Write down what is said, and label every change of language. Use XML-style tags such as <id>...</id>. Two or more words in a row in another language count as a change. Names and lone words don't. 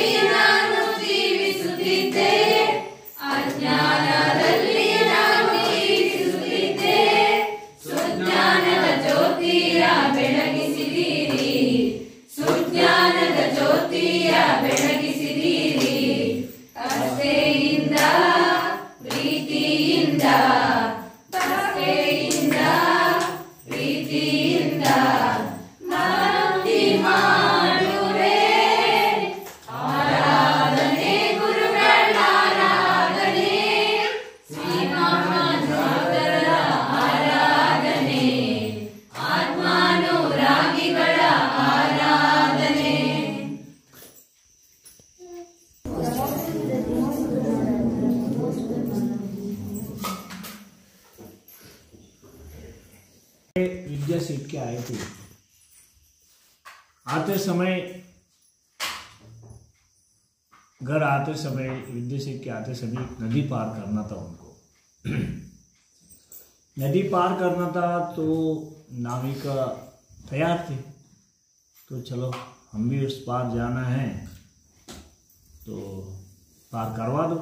<kn>ನಾನು ಜೀವಿಸುತ್ತಿದ್ದೆ ಅಜ್ಞಾನದಲ್ಲಿ ನಾನು ಜೀವಿಸುತ್ತಿದ್ದೆ ಸುಜ್ಞಾನದ ಜ್ಯೋತಿಯ ಬೆಳಗಿಸಿದಿರಿ ಸುಜ್ಞಾನದ ಜ್ಯೋತಿಯ ಬೆಳಗಿಸಿದಿರಿ ಆಸೆಯಿಂದ ಪ್ರೀತಿಯಿಂದ ಆಸೆಯಿಂದ ಪ್ರೀತಿಯಿಂದ ಭಕ್ತಿ ಮಾಡುವೆ ಆರಾಧನೆ ಗುರುಗಳ ಆರಾಧನೆ ಶ್ರೀಮನ್ನಾಥರ ಆರಾಧನೆ ಆತ್ಮಾನುರಾಗಿಗಳ ಆರಾಧನೆ</kn> <hi>विद्या सीख के आए थे। आते समय घर आते समय विद्या सीख के आते समय नदी पार करना था उनको नदी पार करना था तो नाविका तैयार थे तो चलो हम भी उस पार जाना है तो पार करवा दो।</hi>